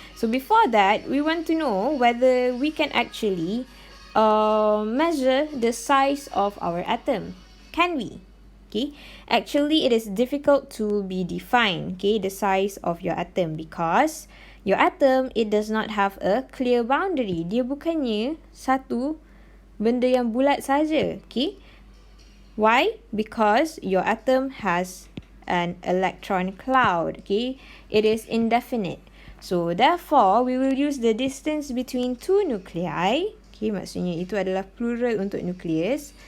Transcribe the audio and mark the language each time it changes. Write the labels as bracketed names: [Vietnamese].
[English] So before that, we want to know whether we can actually measure the size of our atom. Can we? Okay, actually it is difficult to be defined, okay, the size of your atom, because your atom, it does not have a clear boundary. [Malay] Dia bukannya satu benda yang bulat saja. [English] Okay, why? Because your atom has an electron cloud. Okay, it is indefinite. So therefore, we will use the distance between two nuclei. [Malay] Okay, maksudnya itu adalah plural untuk nukleus.